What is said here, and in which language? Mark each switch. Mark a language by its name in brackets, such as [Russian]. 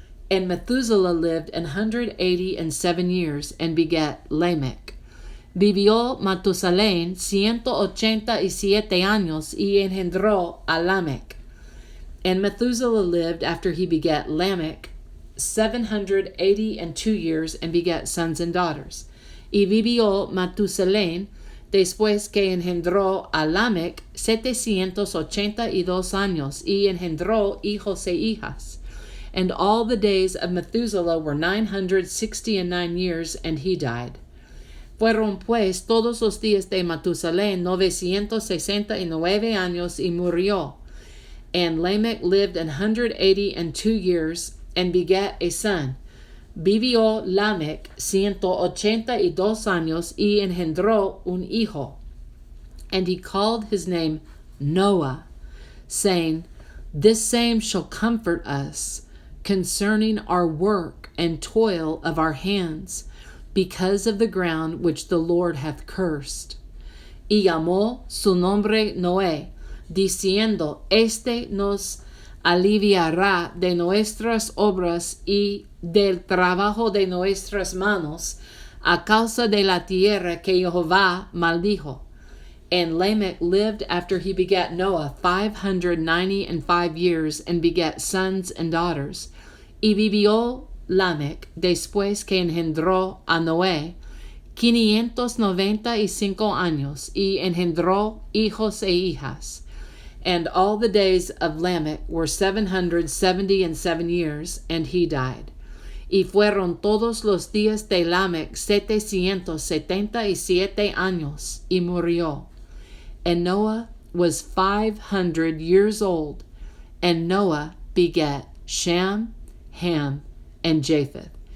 [English] And Methuselah lived 187 years, and begat Lamech. [Spanish] Vivió Matusalén 187 años, y engendró a Lamech. [English] And Methuselah lived after he begat Lamech 782 years, and begat sons and daughters. [Spanish] Y vivió Matusalén después que engendró a Lamech 782 años, y engendró hijos e hijas. [English] And all the days of Methuselah were 969 years, and he died. [Spanish] Fueron pues todos los días de Matusalén 969 años, y murió. [English] And Lamech lived 182 years, and begat a son. [Spanish] Vivió Lamech 182 años, y engendró un hijo. [English] And he called his name Noah, saying, This same shall comfort us concerning our work and toil of our hands, because of the ground which the Lord hath cursed. [Spanish] Y llamó su nombre Noé, diciendo, Este nos aliviará de nuestras obras y del trabajo de nuestras manos, a causa de la tierra que Jehová maldijo. [English] And Lamech lived after he begat Noah 595 years, and begat sons and daughters. [Spanish] Y vivió Lamech después que engendró a Noé 595 años, y engendró hijos e hijas. [English] And all the days of Lamech were 777 years, and he died. [Spanish] Y fueron todos los días de Lamech 777 años, y murió. [English] And Noah was 500 years old, and Noah begat Shem, Ham, and Japheth.